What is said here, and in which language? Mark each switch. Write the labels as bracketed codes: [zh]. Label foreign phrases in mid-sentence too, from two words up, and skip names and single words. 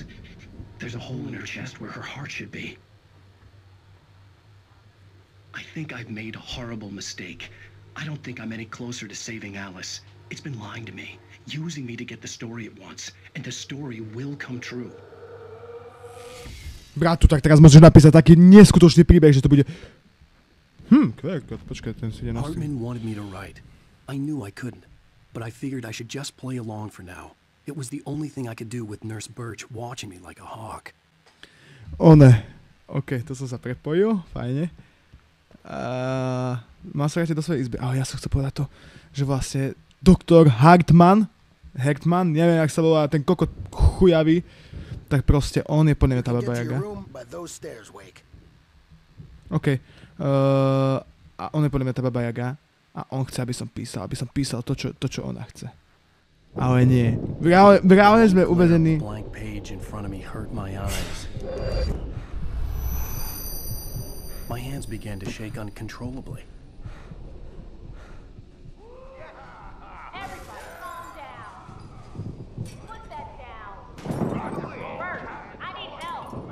[en] There's a hole in her chest where her heart should be. I think I've made a horrible mistake. I don't think I'm any closer to saving Alice. It's been lying to me, using me to get the story it wants, and the story will come true. [sk] Bratu, tak teraz môžeš napísať taký neskutočný príbeh, že to bude... Počkaj, ten si ide [en] Hartman wanted me to write. I knew I couldn't, but I figured I should just play along for now. It was the only thing I could do with Nurse Birch watching me like a hawk. [sk] OK, to som sa prepojil, fajne. Mám sa vrátiť do svojej izby. Ale ja som chcel povedať to, že vlastne doktor Hartman, neviem, jak sa volá ten kokot chujavý, tak proste on je podľa mňa tá Baba Jaga. OK. A on je podľa mňa tá Baba Jaga a on chce, aby som písal to, čo ona chce. Ale nie. V reále sme uvedení. [en] Blank page in front of me hurt my eyes. My hands began to shake uncontrollably. Everybody calm down. Put that down. Bert, I need help.